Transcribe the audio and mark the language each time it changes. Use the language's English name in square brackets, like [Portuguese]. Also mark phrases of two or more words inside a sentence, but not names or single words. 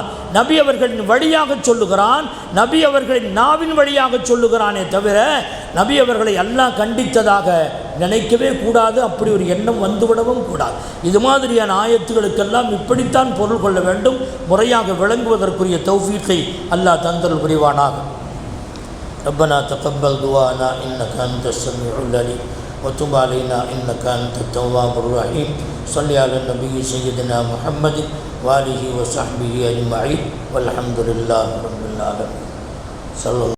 [Tamil] நபி அவர்களின் வழியாக சொல்லுகிறான், நபி அவர்களின் நாவின் வழியாக சொல்லுகிறானே தவிர நபி அவர்களை அல்லாஹ் கண்டித்ததாக நினைக்கவே கூடாது. அப்படி ஒரு எண்ணம் வந்துவிடவும் கூடாது. இது மாதிரியான ஆயத்துகளுக்கெல்லாம் இப்படித்தான் பொருள் கொள்ள வேண்டும். முறையாக விளங்குவதற்குரிய தௌஃபீக்கை அல்லாஹ் தந்தல் புரிவானாக. [Arabic] ربنا تقبل دعاءنا إنك أنت السميع العليم وتب علينا إنك أنت التواب الرحيم. صل على النبي سيدنا محمد وآله وصحبه أجمعين والحمد لله رب العالمين.